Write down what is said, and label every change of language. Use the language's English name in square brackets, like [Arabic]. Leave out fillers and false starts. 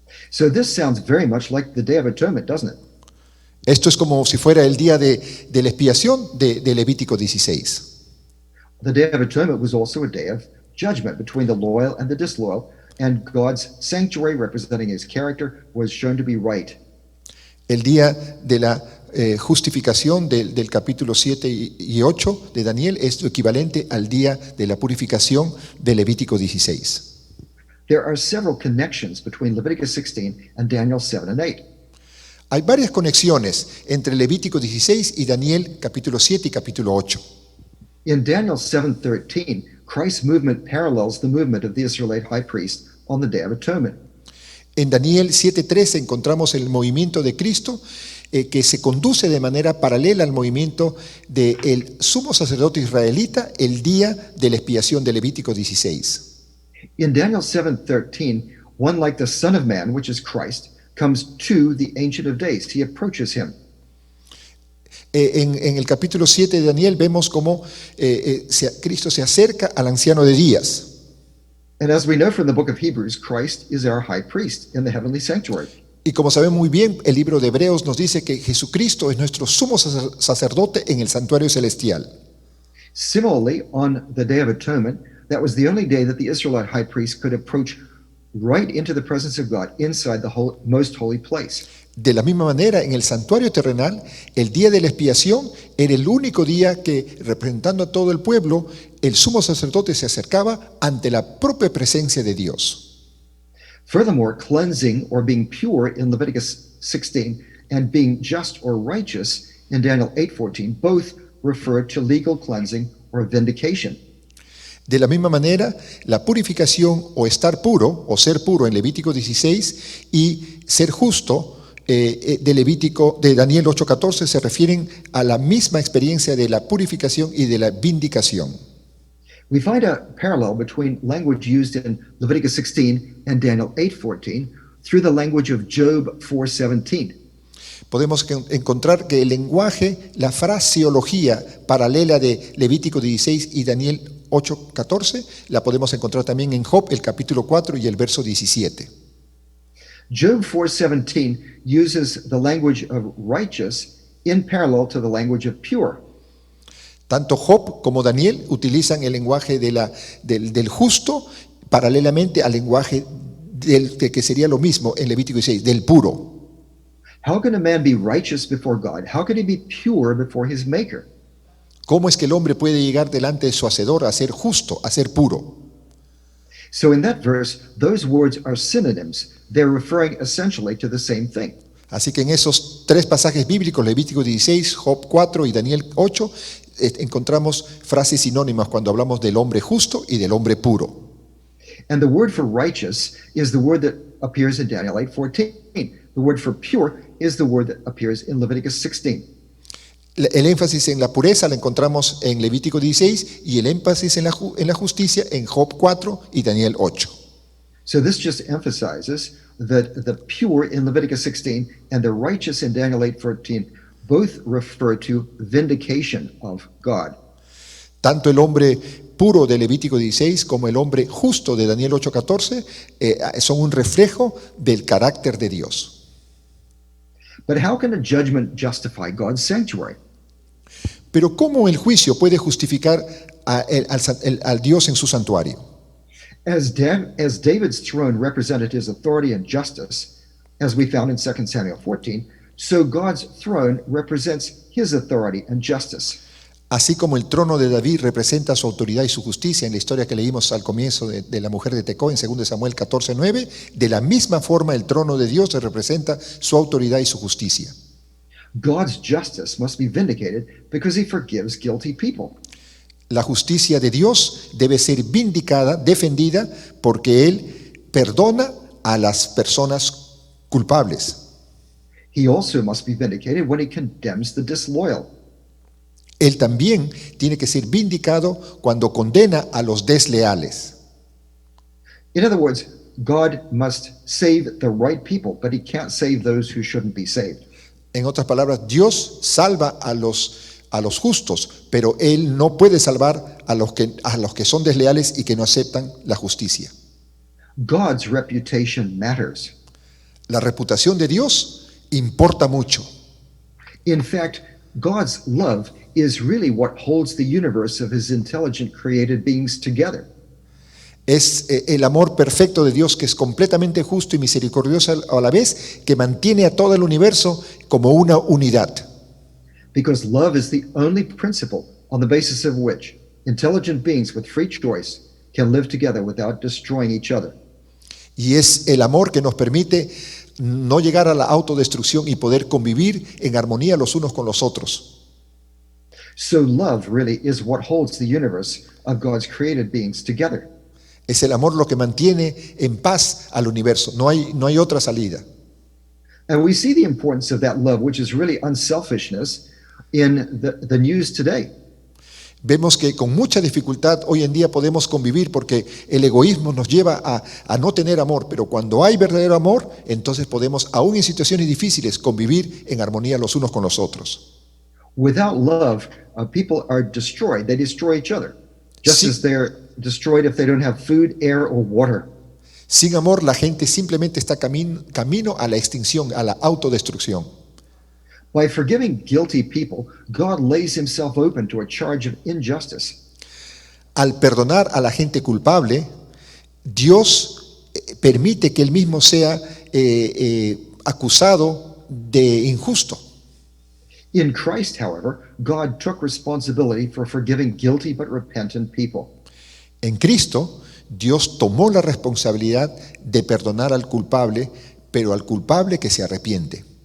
[English] So this sounds very much like the Day of Atonement, doesn't it? [Spanish] Esto es como si fuera el día de la expiación de Levítico 16. [English] The Day of Atonement was also a day of judgment between the loyal and the disloyal, and God's sanctuary, representing his character, was shown to be right. [Spanish] El día de la justificación del capítulo 7 y 8 de Daniel es lo equivalente al día de la purificación de Levítico 16. [English] There are several connections between Leviticus 16 and Daniel 7 and 8. [Spanish] Hay varias conexiones entre Levítico 16 y Daniel capítulo 7 y capítulo 8. [English] In Daniel 7:13, Christ's movement parallels the movement of the Israelite high priest on the Day of Atonement. [Spanish] En Daniel 7:13 encontramos el movimiento de Cristo que se conduce de manera paralela al movimiento del sumo sacerdote israelita el día de la expiación de Levítico 16. [English] In Daniel 7:13, one like the Son of Man, which is Christ, comes to the Ancient of Days. He approaches him. [Spanish] En el capítulo 7 de Daniel vemos cómo Cristo se acerca al anciano de días. [English] And as we know from the book of Hebrews, Christ is our high priest in the heavenly sanctuary. [Spanish] Y como sabemos muy bien, el libro de Hebreos nos dice que Jesucristo es nuestro sumo sacerdote en el santuario celestial. [English] Similarly, on the Day of Atonement, that was the only day that the Israelite high priest could approach right into the presence of God inside the most holy place. [Spanish] De la misma manera, en el santuario terrenal, el día de la expiación era el único día que, representando a todo el pueblo, el sumo sacerdote se acercaba ante la propia presencia de Dios. [English] Furthermore, cleansing or being pure in Leviticus 16 and being just or righteous in Daniel 8:14 both refer to legal cleansing or vindication. [Spanish] De la misma manera, la purificación o estar puro o ser puro en Levítico 16 y ser justo de Daniel 8:14 se refieren a la misma experiencia de la purificación y de la vindicación. [English] We find a parallel between language used in Leviticus 16 and Daniel 8:14 through the language of Job 4:17. [Spanish] Podemos encontrar que el lenguaje, la fraseología paralela de Levítico 16 y Daniel 8:14, la podemos encontrar también en Job, el capítulo 4 y el verso 17. [English] Job 4:17 uses the language of righteous in parallel to the language of pure. [Spanish] Tanto Job como Daniel utilizan el lenguaje del justo paralelamente al lenguaje que sería lo mismo en Levítico 16, del puro. [English] How can a man be righteous before God? How can he be pure before his maker? [Spanish] ¿Cómo es que el hombre puede llegar delante de su hacedor a ser justo, a ser puro? [English] So in that verse, those words are synonyms. They're referring essentially to the same thing. [Spanish] Así que en esos tres pasajes bíblicos, Levítico 16, Job 4 y Daniel 8, encontramos frases sinónimas cuando hablamos del hombre justo y del hombre puro. [English] And the word for righteous is the word that appears in Daniel 8:14. The word for pure is the word that appears in Leviticus 16. [Spanish] El énfasis en la pureza la encontramos en Levítico 16 y el énfasis en la justicia en Job 4 y Daniel 8. [English] So this just emphasizes that the pure in Leviticus 16 and the righteous in Daniel 8:14 both refer to vindication of God. [Spanish] Tanto el hombre puro de Levítico 16 como el hombre justo de Daniel 8:14 son un reflejo del carácter de Dios. [English] But how can a judgment justify God's sanctuary? [Spanish] Pero ¿cómo el juicio puede justificar al Dios en su santuario? [English] As David's throne represented his authority and justice, as we found in 2 Samuel 14, so God's throne represents his authority and justice. [Spanish] Así como el trono de David representa su autoridad y su justicia en la historia que leímos al comienzo de la mujer de Tecoa en 2 Samuel 14:9, de la misma forma el trono de Dios representa su autoridad y su justicia. [English] God's justice must be vindicated because he forgives guilty people. [Spanish] La justicia de Dios debe ser vindicada, defendida, porque Él perdona a las personas culpables. [English] He also must be vindicated when he condemns the disloyal. [Spanish] Él también tiene que ser vindicado cuando condena a los desleales. [English] In other words, God must save the right people, but he can't save those who shouldn't be saved. [Spanish] En otras palabras, Dios salva a los justos, pero Él no puede salvar a los que son desleales y que no aceptan la justicia. [English] God's reputation matters. [Spanish] La reputación de Dios importa mucho. [English] In fact, God's love is really what holds the universe of his intelligent created beings together. [Spanish] Es el amor perfecto de Dios, que es completamente justo y misericordioso a la vez, que mantiene a todo el universo como una unidad. [English] Because love is the only principle on the basis of which intelligent beings with free choice can live together without destroying each other. [Spanish] Y es el amor que nos permite no llegar a la autodestrucción y poder convivir en armonía los unos con los otros. [English] So love really is what holds the universe of God's created beings together. [Spanish] Es el amor lo que mantiene en paz al universo. No hay otra salida. [English] And we see the importance of that love, which is really unselfishness, in the news today. [Spanish] Vemos que con mucha dificultad hoy en día podemos convivir porque el egoísmo nos lleva a no tener amor, pero cuando hay verdadero amor, entonces podemos, aún en situaciones difíciles, convivir en armonía los unos con los otros. [English] Without love, people are destroyed. They destroy each other, just [Spanish] Sí. [English] as they're destroyed if they don't have food, air, or water. [Spanish] Sin amor, la gente simplemente está camino a la extinción, a la autodestrucción. [English] By forgiving guilty people, God lays himself open to a charge of injustice. [Spanish] Al perdonar a la gente culpable, Dios permite que él mismo sea acusado de injusto. [English] In Christ, however, God took responsibility for forgiving guilty but repentant people. [Spanish] En Cristo, Dios tomó la responsabilidad de perdonar al culpable, pero al culpable que se arrepiente.